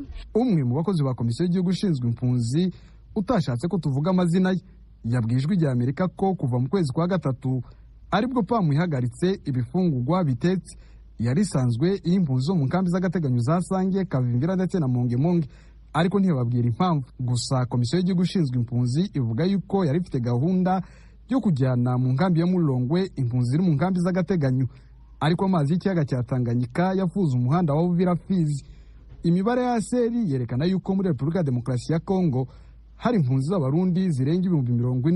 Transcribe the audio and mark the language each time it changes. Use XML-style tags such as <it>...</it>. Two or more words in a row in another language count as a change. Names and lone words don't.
<rw>Umwe mu bakozi ba komisiyo y'igihugu ishinzwe impunzi utashatse ko tuvuga amazina ye yabwijwe rya Amerika ko kuva mu kwezi kwa 3 aribwo PAM ihagaritse ibifungurwa bitetse yari sanzwe impunzi zo mu nkambi z'agateganyo za Sange, Kavimvira ndetse na Mongemonge, ariko ntibabwira impamvu. Gusa komisiyo y'igihugu ishinzwe impunzi ivuga yuko yari ifite gahunda yo kujyana mu nkambi ya Mulongwe impunzi ziri mu nkambi z'agateganyo, ariko amazi y'ikiyaga cya Tanganyika yafuze umuhanda wa Uvira Fizi. Imibare ya seri yerekana yuko muri Repubulika ya Demokarasi ya Kongo hari impunzi z'abarundi zirenga 40,000.</rw>